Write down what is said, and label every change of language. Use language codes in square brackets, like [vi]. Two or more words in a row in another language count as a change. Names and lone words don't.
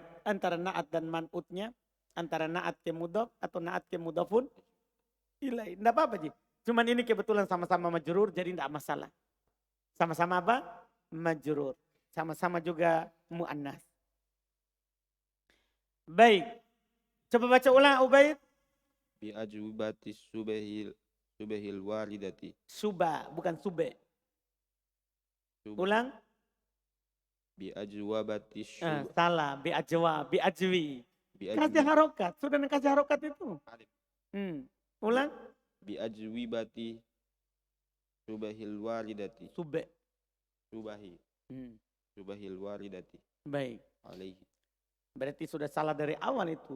[id] Antara naat dan man'utnya. Antara naat ke mudhof atau naat ke mudhofun ilai. Tidak apa-apa Ji. Cuman ini kebetulan sama-sama majrur jadi tidak masalah. Sama-sama apa? Majrur. Sama-sama juga mu'annas. Baik. Coba baca ulang Ubaid. [ar] بأجوبة شبه الواردة. [id] Suba, bukan sube. Subah. Ulang. [ar] بأجوبة شبه [id] Salah, [ar] بأجوا، بأجوي. [id] bi Kasih ajwi harokat, sudah kasih harokat itu. Ulang. [ar] بأجوبة شبه الوالدة [id] Sube. [ar] شبه شبه الوالدة [id] Baik. alaihi. Berarti sudah salah dari awal itu.